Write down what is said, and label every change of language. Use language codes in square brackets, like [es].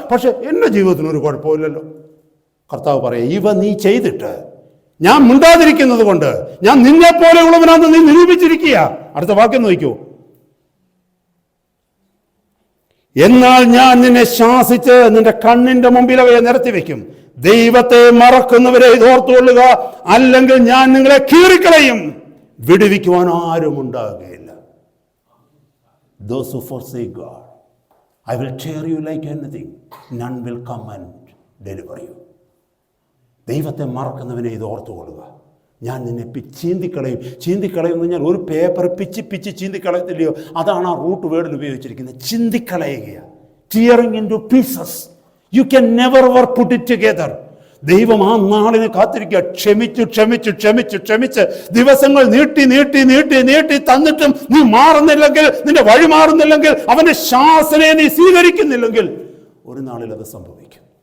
[ml] പക്ഷെ എൻ്റെ ജീവിതത്തിന് ഒരു കുഴപ്പമില്ലല്ലോ. കർത്താവ് പറയാം, ഇവ നീ ചെയ്തിട്ട് ഞാൻ മിണ്ടാതിരിക്കുന്നത് കൊണ്ട് ഞാൻ നിന്നെ പോലെയുള്ളവനാണെന്ന് നീ നിരൂപിച്ചിരിക്കുക. അടുത്ത വാക്യം നോക്കൂ. എന്നാൽ ഞാൻ നിന്നെ ശാസിച്ച് നിന്റെ കണ്ണിന്റെ മുമ്പിൽ അവയെ നിരത്തി വെക്കും. ദൈവത്തെ മറക്കുന്നവരെ ഇതോർത്തുകൊള്ളുക, അല്ലെങ്കിൽ ഞാൻ നിങ്ങളെ കീറിക്കളയും. വിടുവിക്കുവാൻ ആരും ഉണ്ടാകുകയില്ല. [en] Those who forsake God, I will tear you like anything. None will come and deliver you. [ml] ദൈവത്തെ മറക്കുന്നവനെ ഇതോർത്തുകൊള്ളുക, ഞാൻ നിന്നെ ചീന്തിക്കളയും. ചീന്തിക്കളയും എന്ന് പറഞ്ഞാൽ ഒരു പേപ്പർ പിച്ച് ചീന്തിക്കളയത്തില്ലയോ? അതാണ് ആ റൂട്ട് വേർഡിൽ ഉപയോഗിച്ചിരിക്കുന്നത്. ചിന്തിക്കളയുക, [en] Tearing into pieces. You can never ever put it together. [ml] ദൈവം ആ നാളിനെ കാത്തിരിക്കുക. ക്ഷമിച്ച് ദിവസങ്ങൾ നീട്ടി തന്നിട്ടും നീ മാറുന്നില്ലെങ്കിൽ, നിന്റെ വഴി മാറുന്നില്ലെങ്കിൽ, അവന്റെ ശാസനയെ നീ സ്വീകരിക്കുന്നില്ലെങ്കിൽ ഒരു നാളിൽ അത് സംഭവിക്കും.